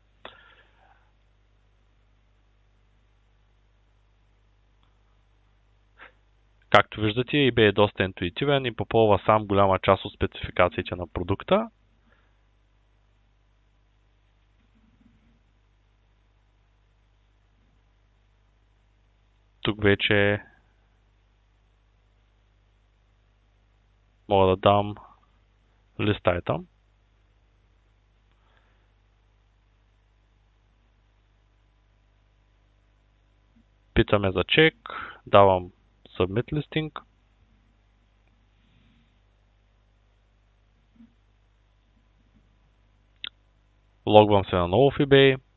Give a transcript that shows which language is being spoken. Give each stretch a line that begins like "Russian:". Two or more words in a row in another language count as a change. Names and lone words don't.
Bulgarian: Както виждате, eBay е доста интуитивен и попълва сам голяма част от спецификациите на продукта. Тук вече мога да дам
English: list item.
Bulgarian: Питаме за чек, давам
English: Submit Listing.
Bulgarian: Логвам се наново в eBay.